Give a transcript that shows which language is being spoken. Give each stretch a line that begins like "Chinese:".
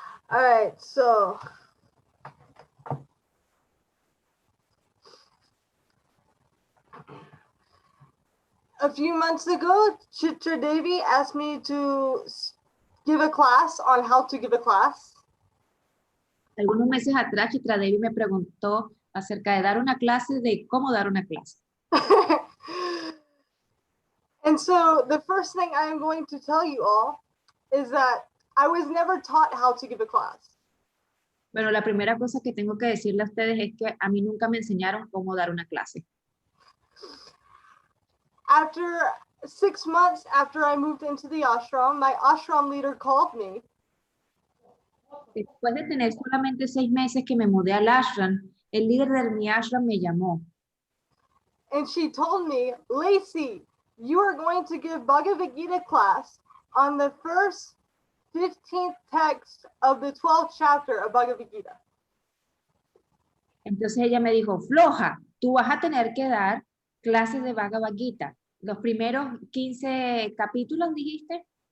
English: All right, so a few months ago, Chitra Devi asked me to give a class on how to give a class.
Spanish: Algunos meses atrás, Chitra Devi me preguntó acerca de dar una clase, de cómo dar una clase.
English: And so the first thing I'm going to tell you all is that I was never taught how to give a class.
Spanish: Bueno, la primera cosa que tengo que decirle a ustedes es que a mí nunca me enseñaron cómo dar una clase.
English: After 6 months after I moved into the ashram, my ashram leader called me.
Spanish: Después de tener solamente 6 meses que me mudé al ashram, el líder de mi ashram me llamó.
English: And she told me, Lacey, you are going to give Bhagavad Gita class on the first 15th text of the 12th chapter of Bhagavad Gita.
Spanish: Entonces ella me dijo, floja, tú vas a tener que dar clases de Bhagavad Gita. Los primeros 15 capítulos, dijiste.